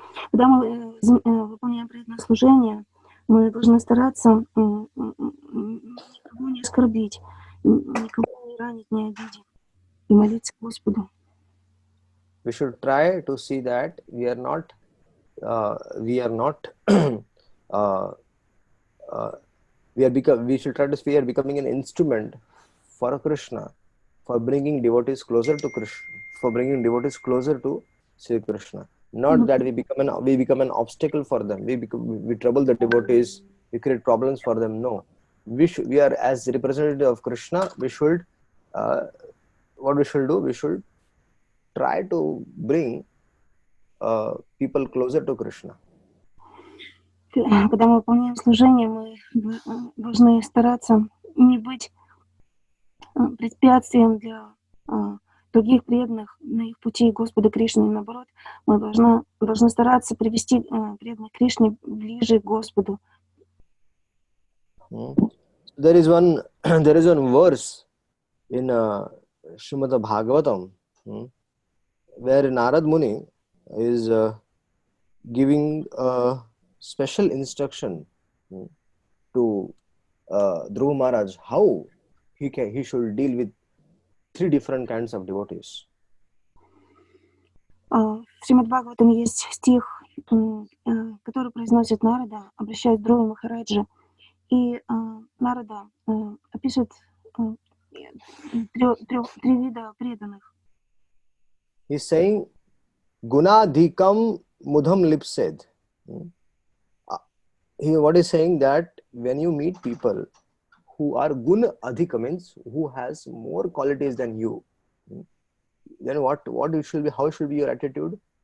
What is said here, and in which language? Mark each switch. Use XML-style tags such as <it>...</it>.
<ru>Когда мы выполняем преданное служение, мы должны стараться никого не оскорбить, никого не ранить, не обидеть, и молиться Господу.</ru> <en>We should try to see that we are not we should try to see we are becoming an instrument for Krishna, for bringing devotees closer to Krishna, for bringing devotees closer to Sri Krishna. Not that we become an obstacle for them. We trouble the devotees. We create problems for them. No, we are as representative of Krishna. We should what we should do. We should try to bring people closer to Krishna.</en> <ru>Когда мы выполняем служение, мы должны стараться не быть препятствием для других преданных на их пути Господа Кришны. Наоборот, мы должны стараться привести преданных Кришне ближе к Господу.</ru> <en>There is one verse in Srimad Bhagavatam where Narad Muni is giving a special instruction to Dhruva Maharaj how he should deal with 3 different kinds of devotees.</en> <ru>В Шримад Бхагаватам есть стих, который произносит Нарада, обращаясь к Dhruva Махараджа. И Нарада описывает 3 вида преданных.</ru> <en>He's saying,</en> <sa>Gunadhikam mudham lipsed.</sa> <en>What is saying that when you meet people who are gun adhika, means who has more qualities than you, then how should be your attitude?</en>